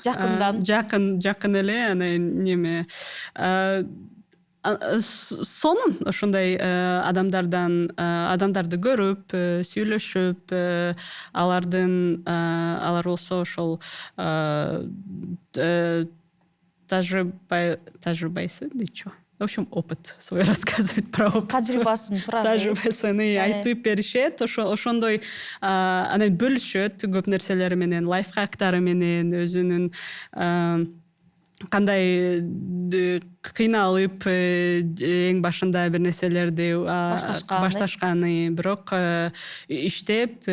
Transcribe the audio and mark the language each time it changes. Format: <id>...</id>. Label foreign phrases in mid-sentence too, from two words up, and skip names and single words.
<ky>Жакын эле, анан сонун ошондой адамдарды көрүп, сүйлөшүп, алар болсо ошол тажрыйбасы дейчү.</ky> <ru>В общем, опыт свой рассказывать про опыт.</ru> <ky>Тажрыйбасын айтып беришет. Ошондой анан бөлүшөт көп нерселери менен, лайфхактары менен, өзүнүн кандай кыйналып эң башында бир нерселерди башташканы, бирок иштеп</ky>